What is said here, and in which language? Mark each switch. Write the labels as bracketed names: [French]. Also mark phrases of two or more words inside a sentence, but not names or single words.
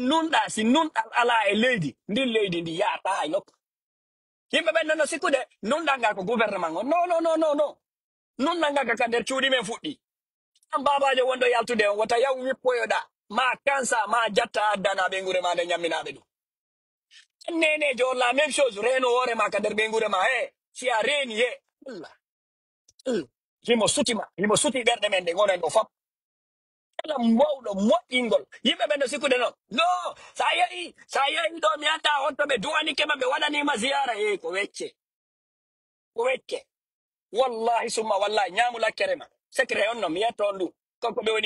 [Fula] nunɗa si nunɗal ala e leydi ndin leydi ndi yahata hay nokku yimɓe ɓen nono sikkude nunɗal ngal ko gouvernement o non nunɗal ngal kaka nder cuuɗi men fuɗɗi an babajo wonɗo yaltude on wata yaw wippoyoɗa ma kansa ma jatta addana ɓe gure ma nde ñamminaɓe ɗum nenejo [French] la même chose [Fula] reno hoore ma ka nder ɓe gure ma he si a reeni he allah himo suti ɓerɗe men nde gonen ɗo fop kala mawɗo moƴƴingol yimɓe ɓen no sikkude noon no sa yehi ɗo mi anda honto ɓe duwanike ma ɓe waɗanima ziyara e ko wecce wallahi summa wallahi ñaamu lakkere ma secret on no mi yetto on ɗum kanko ɓe